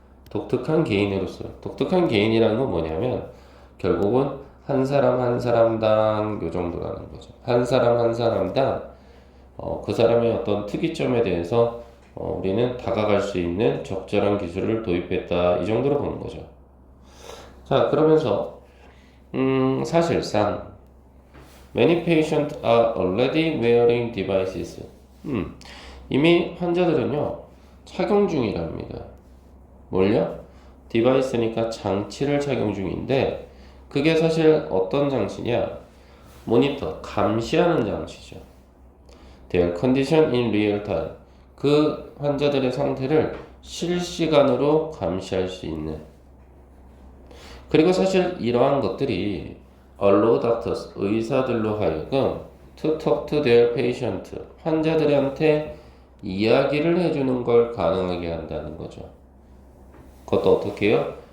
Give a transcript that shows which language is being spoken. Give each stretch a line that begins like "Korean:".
Korean: 독특한 개인으로서. 독특한 개인이라는 건 뭐냐면 결국은 한 사람 한 사람당 요 정도라는 거죠. 한 사람 한 사람당 그 사람의 어떤 특이점에 대해서 우리는 다가갈 수 있는 적절한 기술을 도입했다 이 정도로 보는 거죠. 자, 그러면서 사실상
English: many patients are already wearing devices.
Korean: 이미 환자들은요 착용 중이랍니다. 뭘요? 디바이스니까 장치를 착용 중인데 그게 사실 어떤 장치냐? 모니터, 감시하는 장치죠.
English: Their condition in real time.
Korean: 그 환자들의 상태를 실시간으로 감시할 수 있는. 그리고 사실 이러한 것들이
English: allow doctors,
Korean: 의사들로 하여금
English: to talk to their patient,
Korean: 환자들한테 이야기를 해주는 걸 가능하게 한다는 거죠. 그것도 어떻게 해요?